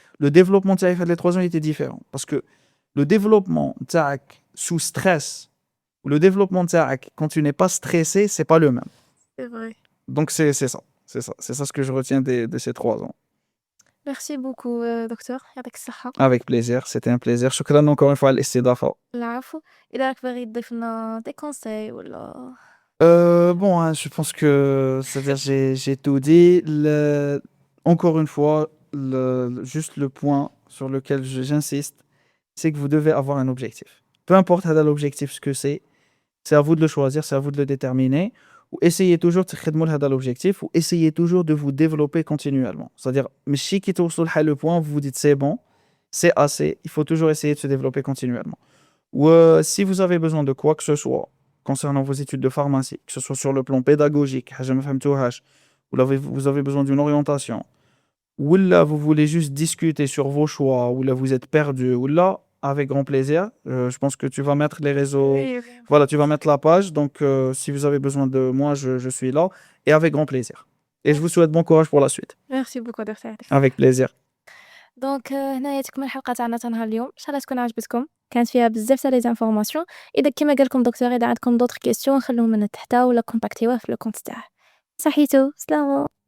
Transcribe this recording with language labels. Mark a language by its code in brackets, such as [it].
[fr] Le développement de les 3 ans était différent. Parce que le développement sous stress, ou le développement quand tu n'es pas stressé, c'est pas le même. C'est vrai. Donc, c'est ça. C'est ça ce que je retiens de ces 3 ans. Merci beaucoup, docteur. [ar] يعطيك الصحة. [fr] Avec plaisir, c'était un plaisir. شكرا encore une fois [ar] على الاستضافة. العفو. إذا راك باغي تضيف لنا [fr] des conseils [ar] ولا [fr] Bon, hein, je pense que c'est-à-dire j'ai tout dit. Encore une fois, juste le point sur lequel j'insiste, c'est que vous devez avoir un objectif. Peu importe l'objectif, ce que c'est à vous de le choisir, c'est à vous de le déterminer. Ou essayez toujours de faire l'objectif, ou essayez toujours de vous développer continuellement. C'est-à-dire, si vous avez le point, vous vous dites c'est bon, c'est assez, il faut toujours essayer de se développer continuellement. Ou si vous avez besoin de quoi que ce soit concernant vos études de pharmacie, que ce soit sur le plan pédagogique, ou là vous avez besoin d'une orientation, ou là vous voulez juste discuter sur vos choix, ou là vous êtes perdu, ou là avec grand plaisir. Je pense que tu vas mettre les réseaux. Oui. Voilà, tu vas mettre la page. Donc, si vous avez besoin de moi, je suis là. Et avec grand plaisir. Et je vous souhaite bon courage pour la suite. Merci beaucoup, docteur. Avec plaisir. [ar] دونك هنايا تكمل الحلقه تاعنا تاع اليوم. ان شاء الله تكون عجبتكم، كانت فيها بزاف تاع [fr] لي زانفورماسيون. [ar] اذا كما قال لكم دكتور، اذا عندكم [fr] دوطر كيسيون [ar] خلوهم من تحت ولا كونتاكتيوه في [fr] لو كونت [ar] تاعه. صحيتو، سلام.